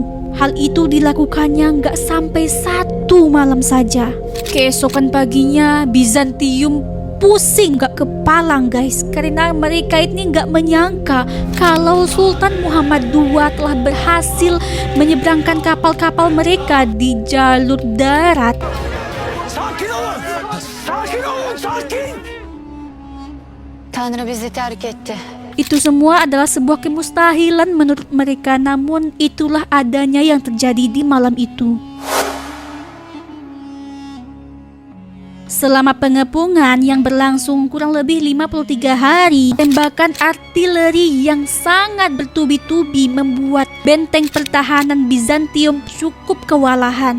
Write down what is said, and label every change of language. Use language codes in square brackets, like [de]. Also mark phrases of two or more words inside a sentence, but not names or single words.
[id] Hal itu dilakukannya nggak sampai 1 malam saja. Keesokan paginya Bizantium pusing gak kepala, guys, karena mereka ini gak menyangka kalau Sultan Muhammad II telah berhasil menyeberangkan kapal-kapal mereka di jalur darat. [tr] Sakin olun! Sakin olun! Sakin! Tanrı bizi terk etti. [id] Itu semua adalah sebuah kemustahilan menurut mereka, namun itulah adanya yang terjadi di malam itu. Selama pengepungan yang berlangsung kurang lebih 53 hari, tembakan artileri yang sangat bertubi-tubi membuat benteng pertahanan Bizantium cukup kewalahan.